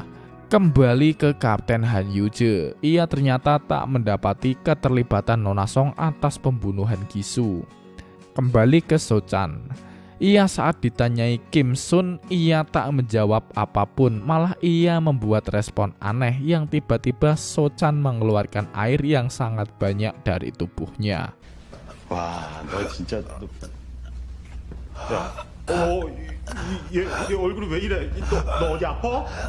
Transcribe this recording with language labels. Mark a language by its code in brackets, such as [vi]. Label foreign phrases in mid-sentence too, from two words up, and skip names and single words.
[id] Kembali ke Kapten Han Yuje, ia ternyata tak mendapati keterlibatan Nona Song atas pembunuhan Gisu. Kembali ke Suchan. Ia saat ditanyai Kim Sun, ia tak menjawab apapun, malah ia membuat respon aneh yang tiba-tiba Suchan mengeluarkan air yang sangat banyak dari tubuhnya. [ko] 와, 너 진짜 야, 얘 얼굴이 왜 이래? 너 어디 아파?